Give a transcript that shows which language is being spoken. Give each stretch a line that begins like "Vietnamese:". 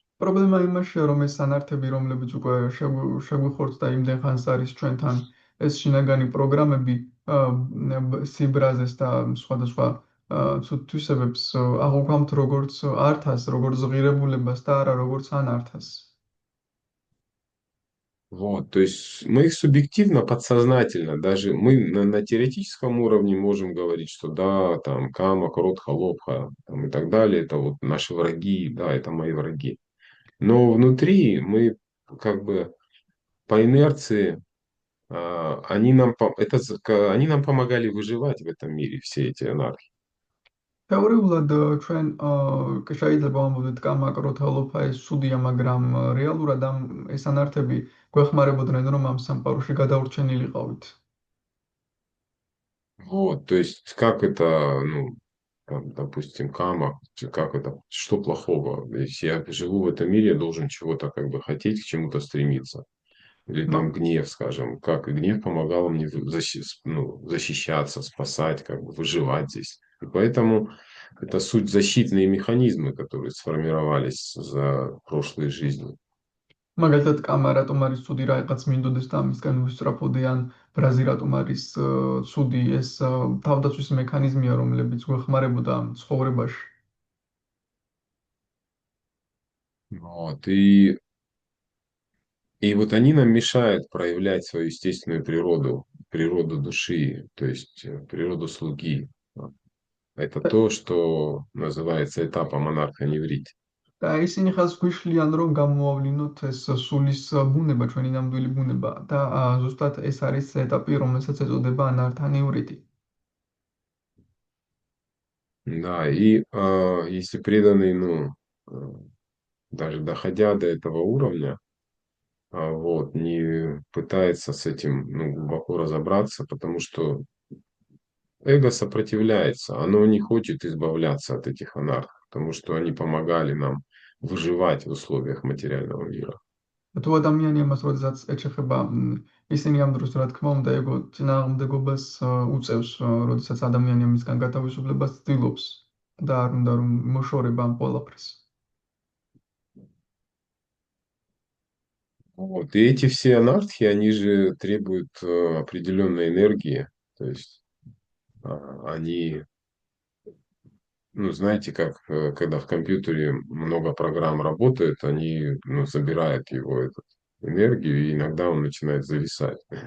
Georgian: პრობლემა იმაშია, რომ ეს სანართები, რომლებიც უკვე შეგვიხორცდა და იმდენ ხანს არის ჩვენთან, ეს შინაგანი პროგრამები სიბრაზეს და სხვადასხვა ცუდ თვისებებს აღვქვამთ როგორც ართას, როგორც ღირებულებას და არა როგორც ანართას.
Russian: Вот, то есть мы их субъективно, подсознательно, даже мы на теоретическом уровне можем говорить, что да, там кама, кротха, лобха там, и так далее, это вот наши враги, да, это мои враги. Но внутри мы как бы по инерции, они нам помогали выживать в этом мире, все эти анархии.
Georgian: თეორიულად ჩვენ შეიძლება ვამბობთ კამა, კროთა, ლოფა ეს სუდია, მაგრამ რეალურად ეს ანართები გვეხმარებოდნენ, რომ ამ სამყაროში გადავრჩენილიყავით.
Russian: Вот, то есть как это, ну, там, допустим, кама, как это, что плохого? Если я живу в этом мире, я должен чего-то как бы хотеть, к чему-то стремиться. Или მა- там гнев, скажем, как и гнев помогал мне защищаться, спасать, как бы выживать здесь. И поэтому это суть защитные механизмы, которые сформировались за прошлые жизни.
Georgian: მაგალითად, კამა რატომ არის ცუდი, რაღაცა მინდოდეს და ამისგან ვისწრაფოდე, ან ბრაზი რატომ არის ცუდი, ეს თავდაცვის მექანიზმია, რომლებიც გვეხმარებოდა ამ ცხოვრებაში.
Russian: Вот. И вот они нам мешают проявлять свою естественную природу, природу души, то есть природу слуги. Это то, что называется этапом анархоневрит.
Georgian: და ისინი ხაზს გვიშლიან, რომ გამოვავლინოთ ეს სულის ბუნება, ჩვენი ნამდვილი ბუნება და ზუსტად ეს არის ეტაპი, რომელსაც ეწოდება ანართანივრიტი.
Russian: Да, и если преданный, ну, даже доходя до этого уровня, вот, не пытается с этим, ну, глубоко разобраться, потому что эго сопротивляется, оно не хочет избавляться от этих анархов, потому что они помогали нам выживать в условиях материального мира.
Georgian: თუ ადამიანი ამას როდესაც ეჩეხება, ისინი ამ დროს, რა თქმა უნდა, ეგო წინააღმდეგობას უწევს, როდესაც ადამიანი ამისგან გათავისუფლებას ცდილობს და არ უნდა რომ მოშორება ამ ყველაფერს.
Russian: Вот. И эти все анархии, они же требуют определенной энергии. То есть они, ну, знаете, как когда в компьютере много программ работает, они, ну, забирают его эту энергию, и иногда он начинает зависать.